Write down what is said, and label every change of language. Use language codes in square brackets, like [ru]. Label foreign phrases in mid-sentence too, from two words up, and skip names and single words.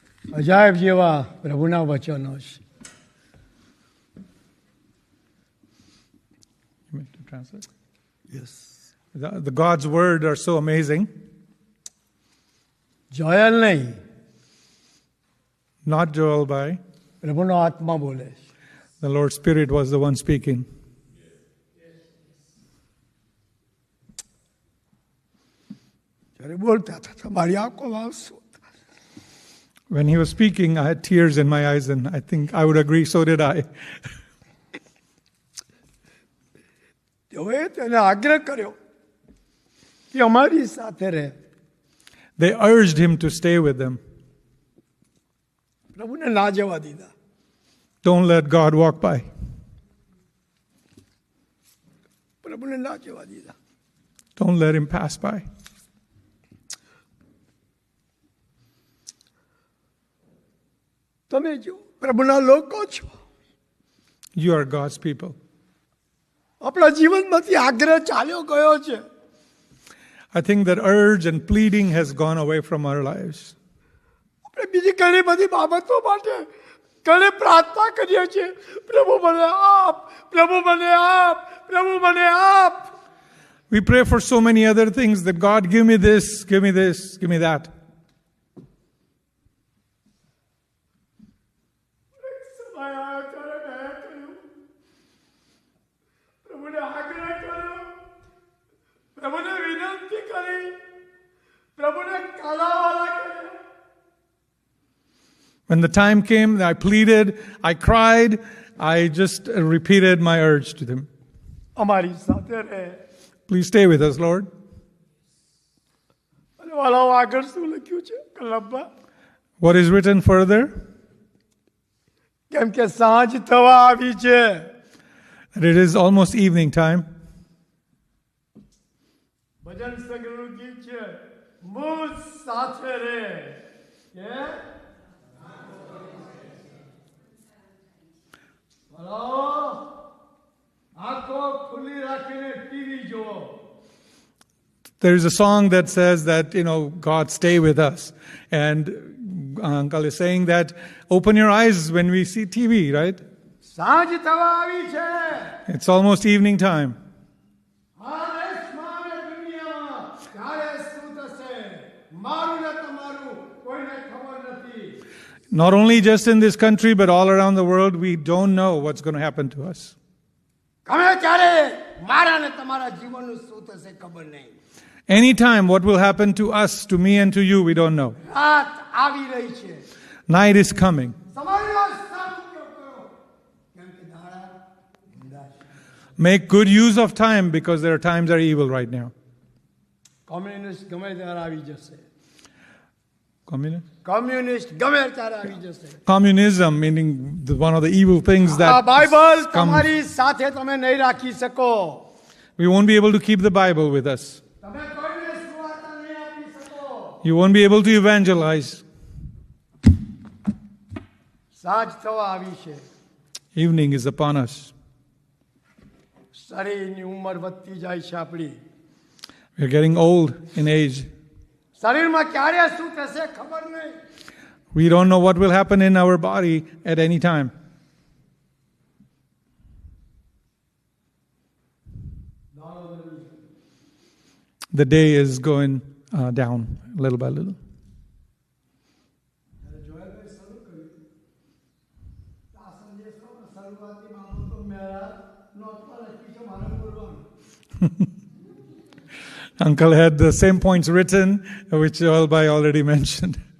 [gu] અજાયબ જેવા પ્રભુના વચનો છે. [en] You meant to translate? Yes. The God's word are so amazing. [gu] જોયલ નહીં, [en] Not Joel by. [gu] પ્રભુનો આત્મા બોલે છે. [en] The Lord's Spirit was the one speaking. [gu] જ્યારે બોલતા હતા તમારી આંખોમાં આંસુ હતા. [en] When he was speaking, I had tears in my eyes, and I think I would agree, so did I. [gu] તેઓએ તેને આગ્રહ કર્યો કે અમારી સાથે રહે. [en] They urged him to stay with them. [gu] પ્રભુને ના જવા દીધા. [en] Don't let God walk by. [gu] પ્રભુને ના જવા દીધા. [en] Don't let him pass by. [gu] તમે જો પ્રભુના લોકો છો. [en] You are God's people. [gu] આપણા જીવનમાંથી આગ્રહ ચાલ્યો ગયો છે. [en] I think that urge and pleading has gone away from our lives. [gu] આપણે બીજી ઘણી બધી બાબતો માટે ઘણી પ્રાર્થના કરીએ છીએ. પ્રભુ મને આપ, પ્રભુ મને આપ, પ્રભુ મને આપ. [en] We pray for so many other things that God, give me this, give me this, give me that. [gu] પ્રભુને આગ્રહ કર્યો, પ્રભુને વિનંતી કરી, પ્રભુને કાલાવાલા કર્યા. [en] When the time came, I pleaded, I cried, I just repeated my urge to them. [gu] અમારી સાથે રહે. [en] Please stay with us, Lord. [gu] અને વાલાઓ આગળ શું લખ્યું છે કલમમાં? [en] What is written further? [gu] કેમ કે સાંજ થવા આવી છે. [en] That it is almost evening time. [gu] ભજન સંઘનું ગીત છે, મુજ સાથે રહે. કે વાલાઓ આંખો ખુલ્લી રાખીને ટીવી જુઓ. [en] There is a song that says that, God stay with us. And Uncle is saying that, open your eyes when we see TV, right? [gu] સાંજ થવા આવી છે. [en] It's almost evening time. [gu] આ દેશમાં અને દુનિયામાં ક્યારે શું થશે મારું ને તમારું કોઈને ખબર નથી. [en] Not only just in this country, but all around the world, we don't know what's going to happen to us. [gu] ગમે ત્યારે મારા ને તમારા જીવનનું શું થશે ખબર નહીં. [en] Anytime, what will happen to us, to me and to you, we don't know. [gu] રાત આવી રહી છે. [en] Night is coming. [gu] સમયનો સદુપયોગ કરો કેમ કે દાડા ઊંડા છે. [en] Make good use of time because there are times that are evil right now. [gu] કોમ્યુનિસ્ટ ગમે ત્યારે આવી જશે. [en] Communism? [gu] કોમ્યુનિસ્ટ ગમે ત્યારે આવી જશે. [en] Communism, meaning one of the evil things [gu] આ [en] that [gu] બાઇબલ [en] comes. [gu] તમારી સાથે તમે નહીં રાખી શકો. [en] We won't be able to keep the Bible with us. [gu] તમે કોઈને સુવાર્તા નહીં આપી શકો. [en] You won't be able to evangelize. [gu] સાંજ થવા આવી છે. [en] Evening is upon us. [gu] શરીરની ઉંમર વધતી જાય છે આપણી. [en] We're getting old in age. [gu] શરીરમાં ક્યારે શું થશે ખબર નહીં. [en] We don't know what will happen in our body at any time. The day is going down little by little. Uncle had the same points written, which Joelbai already mentioned.